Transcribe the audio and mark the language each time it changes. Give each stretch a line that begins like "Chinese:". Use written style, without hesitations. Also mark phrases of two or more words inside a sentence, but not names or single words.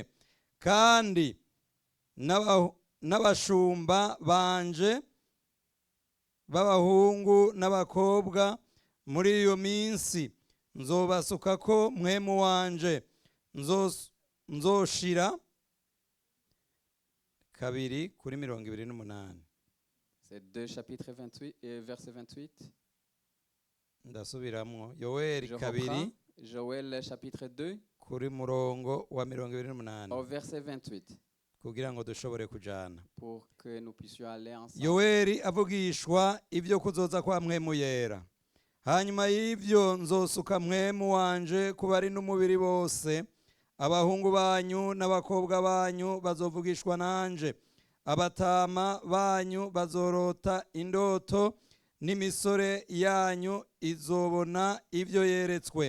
Rundi: Kandi n'abashumba banje b'abahungu n'abakobwa muri iyo minsi nzobasukako mpwemu wanje nzoshira 2 kuri 28.
French: C'est 2 chapitre 28 et verset 28.
Rundi: Ndasubiramwo Yoeli
French: Je 2 reprends Joël chapitre 2
Rundi: kuri murongo wa 28
French: au verset 28
Rundi: kugira ngo dushobore kujana.
French: pour que nous puissions aller ensemble.
Rundi: Yoeli avugishwa ibyo kuzoza kwa mpwemu yera. Hanyuma y'ivyo nzosuka mpwemu wanje kubari n'umubiri bose. Abahungu banyu n'abakobwa banyu bazovugishwa nanje. Abatama banyu bazorota indoto n'imisore yanyu izobona ibyo yeretswe.